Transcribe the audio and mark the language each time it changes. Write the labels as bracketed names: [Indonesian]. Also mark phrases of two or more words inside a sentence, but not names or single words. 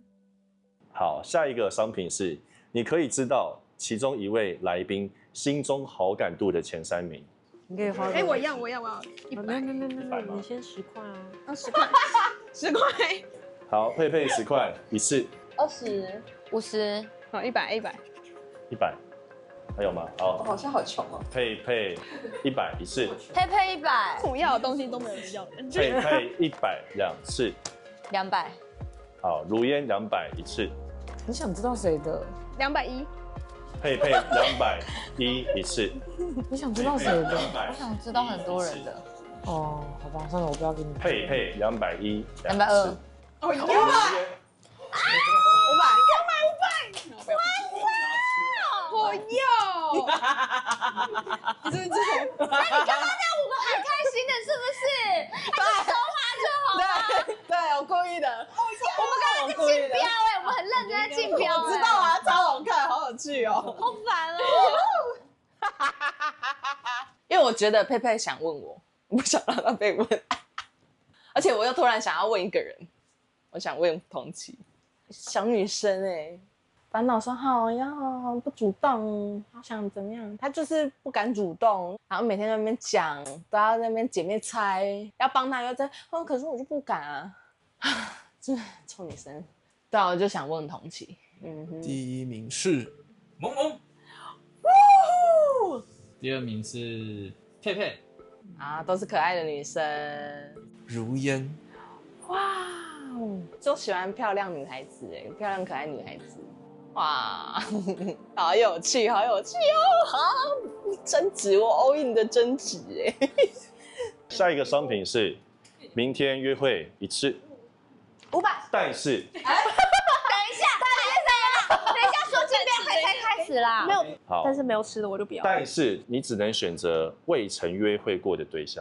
[Chinese] 好，下一個商品是你可以知道其中一位來賓心中好感度的前3名。你可以花。我要100。沒，你先10塊啊。 10塊，10塊。好，佩佩10塊一次。 20、50，好100。 100，還有嗎？好，我好像好窮哦。佩佩100一次。佩佩100，我要的東西都沒有人要的。佩佩100 2次。 200。好，如煙200一次。你想知道誰的？210。佩佩210一次。你想知道誰的？我想知道很多人的。哦，好吧，算了，我不要给你。佩佩210 220。哦呀！500。我要！你是不是之前？那你刚刚那5個很開心的，是不是？還是收花就好了。對，我故意的。我們剛剛是競標哎，我們很認真在競標哎。我知道啊，超好看，好有趣哦。好煩哦。因為我覺得佩佩想問我，我不想讓他被問，而且我又突然想要問一個人，我想問同期小女生哎。煩惱說好呀，不主動，好想怎麼樣？他就是不敢主動，然後每天在那邊講，都要在那邊姐妹猜，要幫他又在可是我就不敢啊，這臭女生。對啊，我就想問同期。第1名是萌萌，第2名是佩佩，啊，都是可愛的女生。如煙，哇，就喜歡漂亮女孩子哎，漂亮可愛女孩子。哇，好有趣，好有趣哦！好，爭執，我 [English] all in [Chinese] 的爭執哎。下一個商品是明天約會一次。 500。但是。等一下， 始啦。没有，好，但是没有吃的我就不要。但是你只能选择未曾约会过的对象。